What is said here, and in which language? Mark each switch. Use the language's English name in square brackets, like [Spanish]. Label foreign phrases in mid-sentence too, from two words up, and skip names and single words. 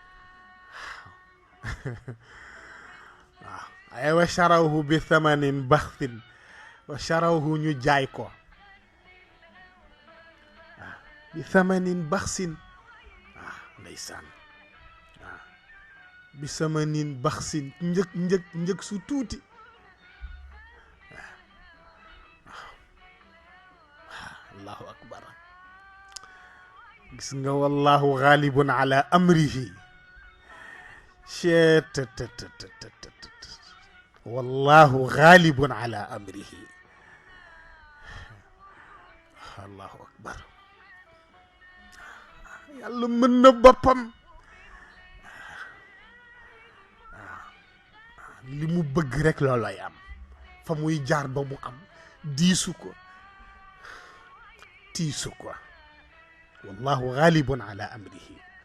[Wolof] waaw ay [Arabic] وشروه بثمن بخس وشروه [Wolof] ñu jaay ko waaw [Arabic] بثمن بخس [Wolof] waaw ndeysaan waaw [Arabic] بثمن بخس [Wolof] njëg su tuuti [Arabic] الله أكبر [Wolof] gis nga [Arabic] والله غالب على أمره والله غالب على أمره الله أكبر [Wolof] yàlla mën na boppam li mu bëgg rek loolooy am fa muy jaar ba mu am diisu ko tiisu quoi [Arabic] والله غالب على أمره